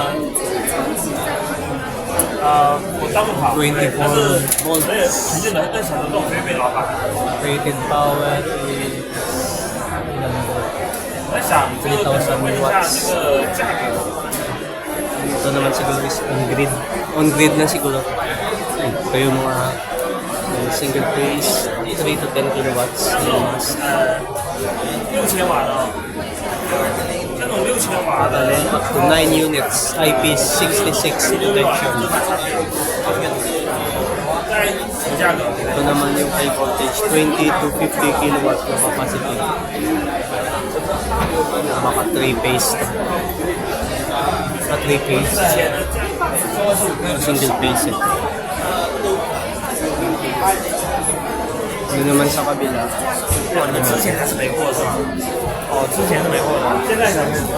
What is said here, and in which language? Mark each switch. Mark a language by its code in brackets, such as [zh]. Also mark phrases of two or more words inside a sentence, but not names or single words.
[en] 24 volts. Rated power is 3,000 watts. [tl] Ito naman siguro [en] is on-grid. [tl] On-grid na siguro. Ito yung mga [en] single phase, 3 to 10 kilowatts. [zh] 6000 瓦的，这种6000瓦的， [en] Up to 9 units, IP66 protection. [zh] 在什么价格？ [tl] Ito naman yung [en] high voltage, 20 to 50 kilowatts [tl] na capacity. Baka 3 phase to. Sa 3 phase. Single phase eh. Ano naman sa kabila? [zh] 哇，你之前还是没货是吧？哦，之前是没货的，现在才是。